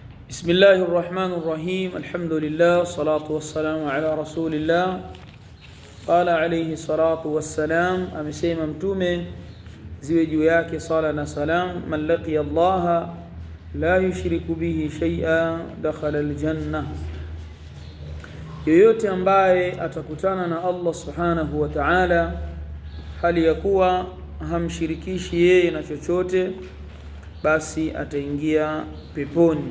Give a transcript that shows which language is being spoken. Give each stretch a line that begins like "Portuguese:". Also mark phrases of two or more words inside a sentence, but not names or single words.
Arabic: بسم الله الرحمن الرحيم. الحمد لله والصلاة والسلام على رسول الله. قال عليه الصلاة والسلام,
Swahili: amesema mtume ziwe juu yake sala na salam,
Arabic: من لقي الله لا يشرك به شيئا دخل الجنة,
Swahili: yoyote ambaye atakutana na
Arabic: الله سبحانه وتعالى
Swahili: hali ya kuwa hamshirikishi yeye na chochote, basi ataingia peponi.